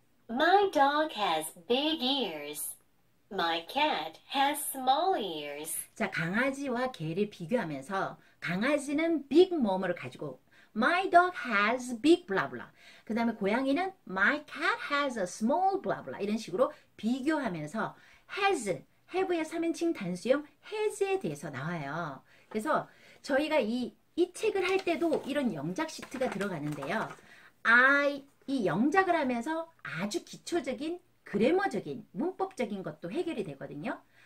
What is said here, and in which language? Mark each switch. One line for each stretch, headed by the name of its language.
English: My dog has big ears. My cat has small ears.
Korean: 자, 강아지와 개를 비교하면서 강아지는 big 뭐뭐를 가지고
English: My dog has big blah blah.
Korean: 그 다음에 고양이는
English: My cat has a small blah blah.
Korean: 이런 식으로 비교하면서 has, have의 3인칭 단수형 has에 대해서 나와요. 그래서 저희가 이 책을 할 때도 이런 영작 시트가 들어가는데요. 이 영작을 하면서 아주 기초적인 그래머적인 문법적인 것도 해결이 되거든요.